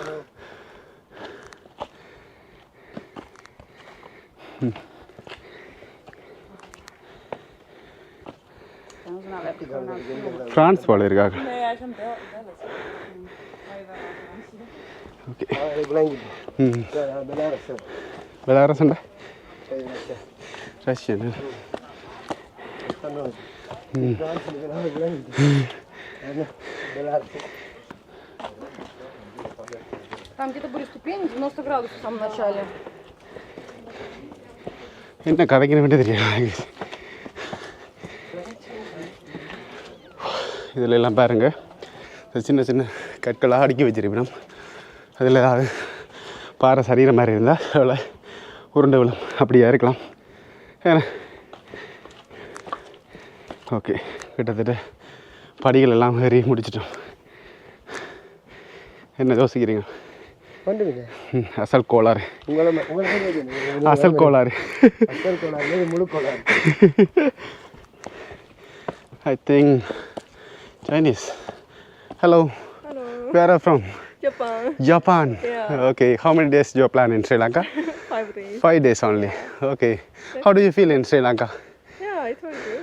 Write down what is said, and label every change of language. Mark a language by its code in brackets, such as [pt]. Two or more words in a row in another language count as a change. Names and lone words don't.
[ta] ஃப்ரான்ஸ் போல இருக்காங்க. ஓகே. பெலாரஸ்ண்டா ரஷ்யன். [ru] Там где-то были ступени 90 градусов в самом начале. [ta] என்ன கதைக்கணும் வேண்டிய தெரியாது. இதில் எல்லாம் பாருங்கள், சின்ன சின்ன கற்களாக அடுக்கி வச்சிருக்கணும். அதில் ஏதாவது பாறை சரீரம் மாதிரி இருந்தால் அவ்வளோ உருண்டை விழும், அப்படியா இருக்கலாம். ஏன்னா ஓகே, கிட்டத்தட்ட படிகள் எல்லாம் ஏறி முடிச்சிட்டோம். என்ன யோசிக்கிறீங்க? அசல் கோளாறு. அசல் கோளாறு. முழு கோளாறு. [en] I think Chinese. Hello. Hello. Where are you from? Japan. Japan. Yeah. Okay. How many days do you plan in Sri Lanka? 5 days. 5 days only. Okay. How do you feel in Sri Lanka? Yeah, it was good.